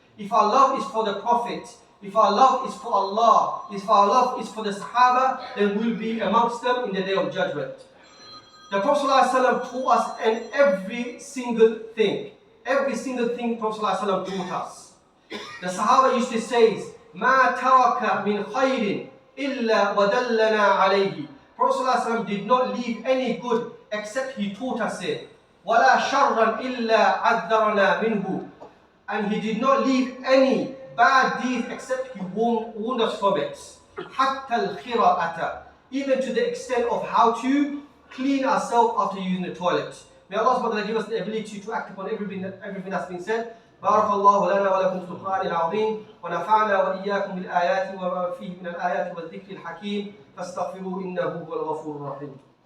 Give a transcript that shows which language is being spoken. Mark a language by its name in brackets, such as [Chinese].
[English] If our love is for the Prophet, if our love is for Allah, if our love is for the Sahaba, then we'll be amongst them in the day of judgment. The Prophet ﷺ taught us in every single thing. Every single thing Prophet ﷺ taught us. The Sahaba used to say, [Arabic] مَا تَرَكَ مِنْ خَيْرٍ إِلَّا وَدَلَّنَا عَلَيْهِ. [English] Prophet ﷺ did not leave any good except he taught us it. [Arabic] وَلَا شَرًّا إِلَّا عَذَّرَنَا مِنْهُ. [English] And he did not leave any bad deeds except he warned us from it. [Arabic] حَتَّى الْخِرَاءَةَ. [English] Even to the extent of how to clean ourselves after using the toilet. May Allah subhanahu wa ta'ala give us the ability to act upon everything that's been said. [Arabic] بارك الله لنا ولكم في القرآن العظيم ونفعنا وإياكم بالآيات وما فيه من الآيات والذكر الحكيم فاستغفروه إنه هو الغفور الرحيم.